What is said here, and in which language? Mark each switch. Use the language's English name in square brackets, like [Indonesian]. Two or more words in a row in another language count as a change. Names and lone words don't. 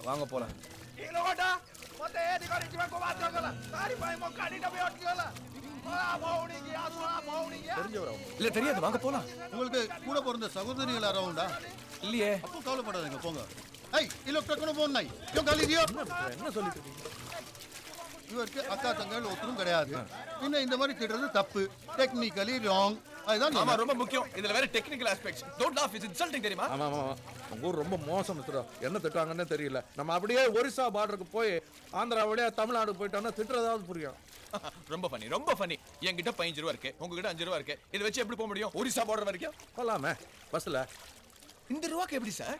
[Tamil] வாங்க போகலாம். இல்லை தெரியாது, வாங்க போகலாம். உங்களுக்கு கூட பிறந்த சகோதரிகள் யாராவுண்டா? இல்லையே. அப்போ கவலைப்படாதீங்க, போங்க. ஐய் இல்ல டக்குனு போன் நாய் [Hindi] क्यों गाली दियो? [Tamil] என்ன சொல்லிட்டு இருக்கீங்க? இவருக்கு அக்கா தங்கைகள் ஒருத்தரும் கிடையாது. இன்னும் இந்த மாதிரி திட்டுறது தப்பு, [English] technically wrong. [Tamil] அதுதான் ஆமா, ரொம்ப முக்கியம். இதுல வேற [English] technical aspects. Don't laugh, it's insulting [Tamil] தெரியுமா? ஆமா ஆமா, உங்க ஊர் ரொம்ப மோசம் மிஸ்ரா. என்ன திட்டாங்கன்னே தெரியல. நம்ம அப்படியே ஒரிசா பார்டருக்கு போய் ஆந்திரா வழியா தமிழ்நாடு போயிட்டோம்னா திட்டுறதாவது புரியும். ரொம்ப ஃபனி, ரொம்ப ஃபனி. என்கிட்ட 15 ரூபா இருக்கு, உங்ககிட்ட 5 ரூபா இருக்கு. இதை வச்சு எப்படி போக முடியும் ஒரிசா பார்டர் வரைக்கும்? போலாமே பஸ்ல. இந்த ரூபாக்கு எப்படி சார்?